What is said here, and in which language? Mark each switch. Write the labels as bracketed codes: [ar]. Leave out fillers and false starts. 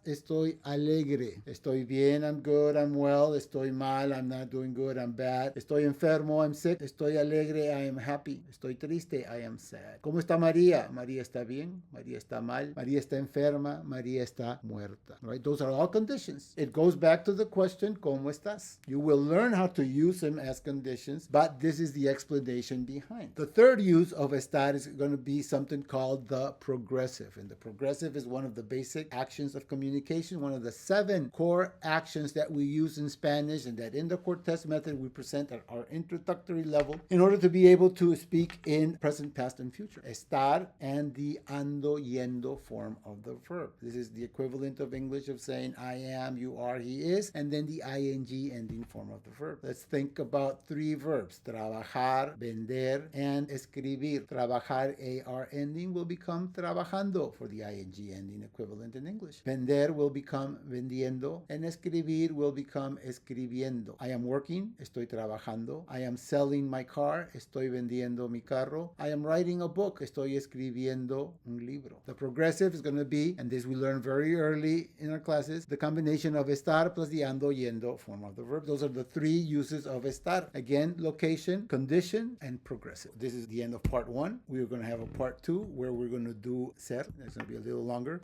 [es] Estoy alegre. Estoy bien, [en] I'm good, I'm well. [es] Estoy mal, [en] I'm not doing good, I'm bad. [es] Estoy enfermo, [en] I'm sick. [es] Estoy alegre, [en] I am happy. [es] Estoy triste, [en] I am sad. [es] ¿Cómo está María? María está bien. María está mal. María está enferma. María está muerta. Right? [en] Those are all conditions. It goes back to the question, [es] ¿cómo estás? [en] You will learn how to use them as conditions, but this is the explanation behind. The third use of estar is going to be something called the progressive. And the progressive is one of the basic actions of communication, one of the 7 core actions that we use in Spanish and that in the Cortes method we present at our introductory level in order to be able to speak in present, past, and future. Estar and the ando, yendo form of the verb. This is the equivalent of English of saying I am, you are, he is, and then the ing ending form of the verb. Let's think about 3 verbs. Trabajar, vender, and escribir. Trabajar, AR ending will become trabajando for the ing ending equivalent in English. Vender will become vendiendo, and escribir will become escribiendo. I am working, [es] estoy trabajando. [en] I am selling my car, [es] estoy vendiendo mi carro. [en] I am writing a book, [es] estoy escribiendo un libro. [en] The progressive is going to be, and this we learn very early in our classes, the combination of estar plus the ando, yendo form of the verb. Those are the 3 uses of estar. Again, location, condition, and progressive. This is the end of part 1. We are going to have a part 2 where we're going to do ser. It's going to be a little longer.